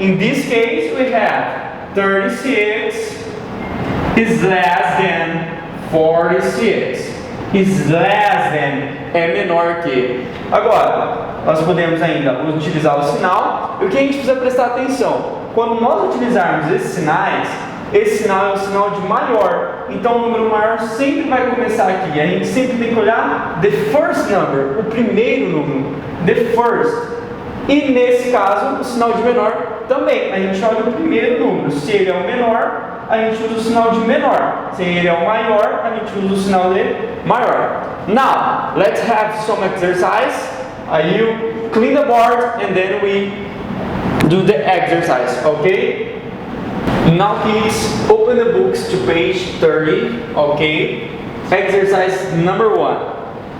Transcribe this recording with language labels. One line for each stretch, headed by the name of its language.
English: In this case, we have 36 is less than 46. Is less than
Portuguese: é menor que. Agora, nós podemos ainda utilizar o sinal. E o que a gente precisa prestar atenção? Quando nós utilizarmos esses sinais, esse sinal é um sinal de maior. Então o número maior sempre vai começar aqui. A gente sempre tem que olhar
English: the first number,
Portuguese: o primeiro número.
English: The first.
Portuguese: E nesse caso, o sinal de menor também. A gente olha o primeiro número. Se ele é o menor, a gente usa o sinal de menor. Se ele é o maior, a gente usa o sinal de maior.
English: Now, let's have some exercise. You clean the board and then we do the exercise, okay? Now kids, open the books to page 30, okay? Exercise number 1.